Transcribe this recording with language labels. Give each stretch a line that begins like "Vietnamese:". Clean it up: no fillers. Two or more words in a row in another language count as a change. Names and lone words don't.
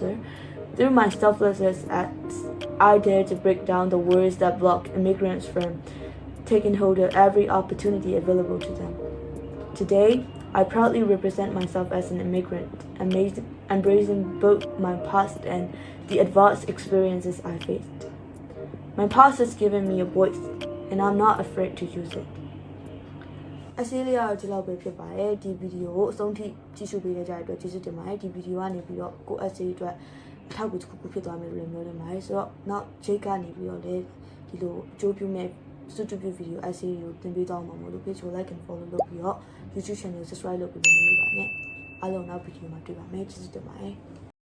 English: Through my selflessness acts, I dare to break down the walls that block immigrants from taking hold of every opportunity available to them. Today, I proudly represent myself as an immigrant, embracing both my past and the advanced experiences I faced. My past has given me a voice, and I'm not afraid to use it.
Burmese: အစီအလေးကတော့ဒီလောက်ပဲဖြစ်ပါတယ်ဒီဗီဒီယိုကိုအဆုံးထိကြည့်ရှုပေးကြတဲ့အတွက်ကျေးဇူးတင်ပါတယ်ဒီဗီဒီယိုကနေပြီးတော့ကို essay အတွက်အထောက်အကူတစ်ခုခုဖြစ်သွားမယ်လို့လည်းပြောနေပါတယ်ဆိုတော့နောက် Jake ကနေပြီးတော့လည်းဒီလိုအကျိုးပြုမဲ့
English: YouTube video essay
Burmese: ကိုတင်ပေးသွားမှာမို့လို့ page ကို
English: like and follow
Burmese: လုပ်ပြီးတော့
English: YouTube channel
Burmese: ကို subscribe လုပ်ပြီးနေပါနဲ့အားလုံးနောက်ဗီဒီယိုမှာတွေ့ပါမယ်ကျေးဇူးတင်ပါတယ်